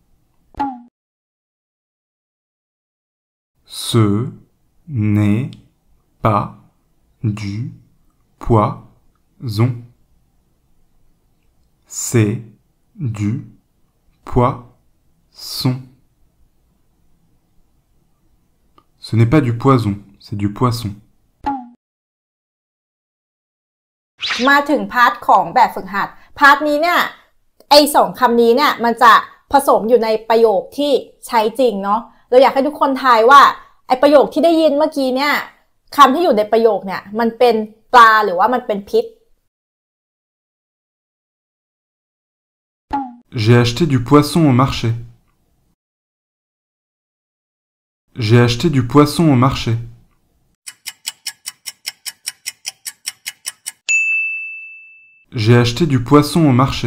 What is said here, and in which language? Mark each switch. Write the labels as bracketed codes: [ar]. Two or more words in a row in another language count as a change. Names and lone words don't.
[fr] Ce n'est pas du poison. C'est du poisson. Ce n'est pas du poison, c'est du poisson. [th] มาถึงพาร์ทของแบบฝึกหัดพาร์ทนี้เนี่ยไอ้สองคำนี้เนี่ยมันจะผสมอยู่ในประโยคที่ใช้จริงเนาะเราอยากให้ทุกคนทายว่าไอ้ประโยคที่ได้ยินเมื่อกี้เนี่ยคำที่อยู่ในประโยคเนี่ยมันเป็นปลาหรือว่ามันเป็นพิษ [fr] J'ai acheté du poisson au marché. J'ai acheté du poisson au marché. J'ai acheté du poisson au marché.